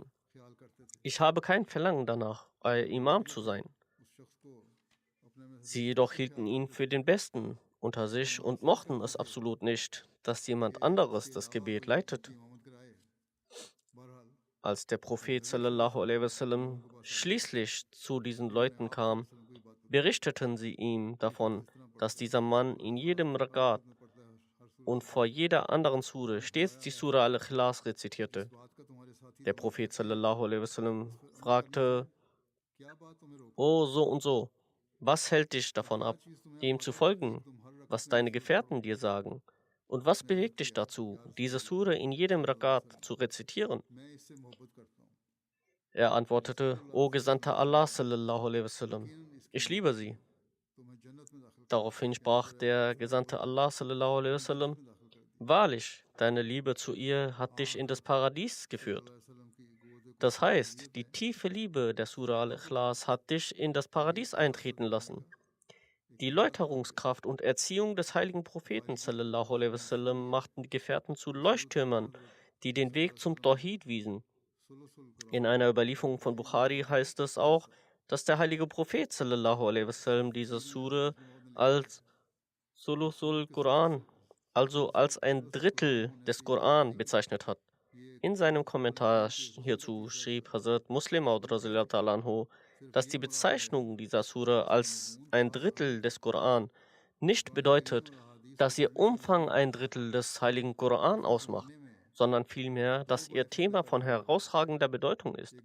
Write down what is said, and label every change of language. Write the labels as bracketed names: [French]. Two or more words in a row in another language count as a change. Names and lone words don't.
[German] Ich habe kein Verlangen danach, euer Imam zu sein. Sie jedoch hielten ihn für den Besten unter sich und mochten es absolut nicht, dass jemand anderes das Gebet leitet. Als der Prophet [Arabic] صلى الله عليه وسلم [German] schließlich zu diesen Leuten kam, berichteten sie ihm davon, dass dieser Mann in jedem Rakat und vor jeder anderen Sure stets die Surah Al-Ikhlas rezitierte. Der Prophet [Arabic] صلى الله عليه وسلم [German] fragte, oh so und so, was hält dich davon ab, dem zu folgen, was deine Gefährten dir sagen? Und was bewegt dich dazu, diese Sure in jedem Rakat zu rezitieren? Er antwortete, O Gesandter Allah [Arabic] صلى الله عليه وسلم, [German] ich liebe sie. Daraufhin sprach der Gesandte Allah [Arabic] صلى الله عليه وسلم, [German] wahrlich, deine Liebe zu ihr hat dich in das Paradies geführt. Das heißt, die tiefe Liebe der Surah Al-Ikhlas hat dich in das Paradies eintreten lassen. Die Läuterungskraft und Erziehung des heiligen Propheten [Arabic] صلى الله عليه وسلم [German] machten die Gefährten zu Leuchttürmern, die den Weg zum Tawhid wiesen. In einer Überlieferung von Bukhari heißt es auch, dass der heilige Prophet [Arabic] صلى الله عليه وسلم [German] diese Sure als [Arabic] ثلث القرآن, [German] also als ein Drittel des Koran bezeichnet hat. In seinem Kommentar hierzu schrieb Hazrat Muslim Maud [Arabic] رضي الله تعالى عنه, [German] dass die Bezeichnung dieser Sura als ein Drittel des Koran nicht bedeutet, dass ihr Umfang ein Drittel des heiligen Koran ausmacht, sondern vielmehr, dass ihr Thema von herausragender Bedeutung ist.